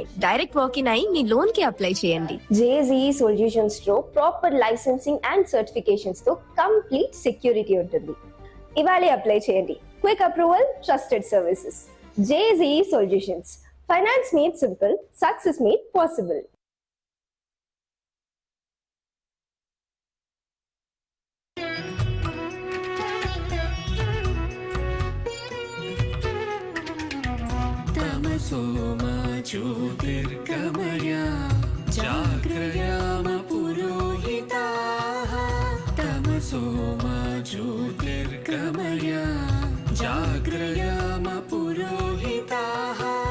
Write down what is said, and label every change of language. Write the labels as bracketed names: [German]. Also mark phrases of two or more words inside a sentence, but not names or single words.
[English] direct walk-in [Telugu] అయి మీ లోన్ కి అప్లై చేయండి. JSEE సొల్యూషన్స్ లో [English] proper licensing and certifications [Telugu] తో [English] complete security [Telugu] ఉంటుంది. ఇవాళే అప్లై చేయండి. [English] quick approval, trusted services. JSEE సొల్యూషన్స్. finance made simple, success made possible. [Sanskrit] सोमा ज्योतिर्गमय जाग्रयाम पुरोहिताः तमसो मा ज्योतिर्गमय जाग्रयाम पुरोहिताः